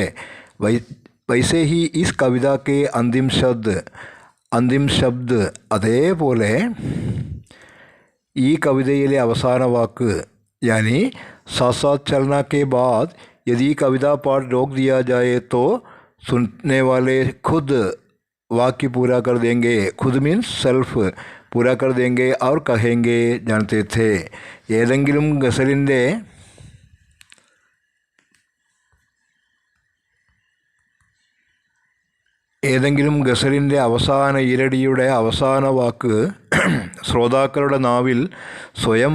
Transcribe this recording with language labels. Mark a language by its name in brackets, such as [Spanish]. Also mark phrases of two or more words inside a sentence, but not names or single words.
[Hindi] वैसे ही इस कविता के अंतिम शब्द, [Malayalam] അതേപോലെ ഈ കവിതയിലെ അവസാന വാക്ക്, [Hindi] यानी साथ साथ चलना के बाद यदि कविता पाठ रोक दिया जाए तो सुनने वाले खुद वाक्य पूरा कर देंगे. खुद मीन्स സെൽഫ്, पूरा कर देंगे और कहेंगे जानते थे. [Malayalam] ഏതെങ്കിലും ഗസലിൻ്റെ അവസാന ഈരടിയുടെ അവസാന വാക്ക് ശ്രോതാക്കളുടെ നാവിൽ സ്വയം